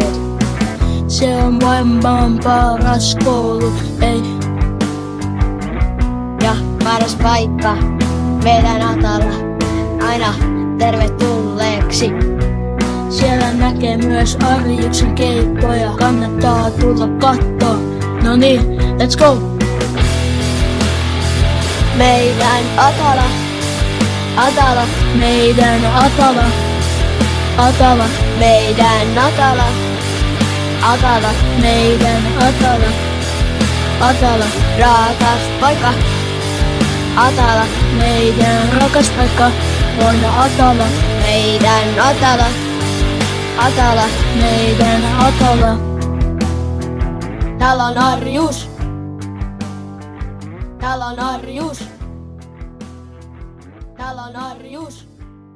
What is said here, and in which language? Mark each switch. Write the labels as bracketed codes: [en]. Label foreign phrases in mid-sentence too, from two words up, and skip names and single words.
[fi] Se on maailman paras koulu, ei. Ja paras paikka meidän Atalla, aina tervetulleeksi. Siellä näkee myös Arjuksen keikkoja, kannattaa tulla kattoo. No niin, [en] let's go! [fi] Meidän Atala, Atala, Meidän Atala, Atala, meidän Atala, Atala, meidän Atala, Atala, rakas paikka. Atala, meidän rakas paikka on Atala, meidän Atala, Atala, meidän Atala. täällä on Arjus. Täällä on Arjus. Täällä on Arjus.